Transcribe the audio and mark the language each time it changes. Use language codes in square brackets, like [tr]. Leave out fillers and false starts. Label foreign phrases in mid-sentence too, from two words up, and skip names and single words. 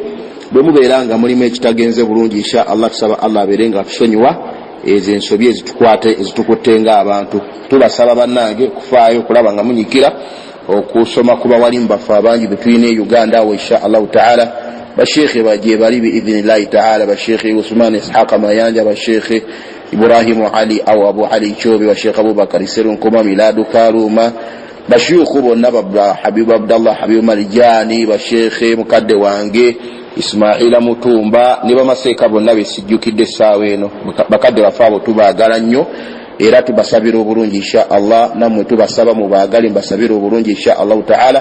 [lg] Bwe mubeera nga mulimu ekitagenze bulungi [ar] إن شاء الله [lg] tusaba Allah abeerenga atusonyiwa ezo ensobi ezitukwate ezitukutte ng'abantu. Tubasaba bannange kufaayo okulaba nga munyikira okusoma kuba walimu baffe abangi betulina e Uganda awo [ar] إن شاء الله تعالى. [lg] Bashekhe baje bali [ar] بإذن الله تعالى, [lg] bashekhe Usman Ishaqa Mayanja, bashekhe Ibrahim Ali au Abu Ali Chobe, bashekhe Abubakar Serun Koma Miladu Karuma, bashekhe bonna Habib Abdallah Habib Marijani, bashekhe mukadde wange Ismaila Mutumba, niba maseka bonna besijjukidde essaawa eno. Bakadde baffe abo tubaagala nnyo era tubasabira obulungi [ar] إن شاء الله, [lg] nammwe tubasaba mubaagale mbasabira obulungi [ar] إن شاء الله تعالى.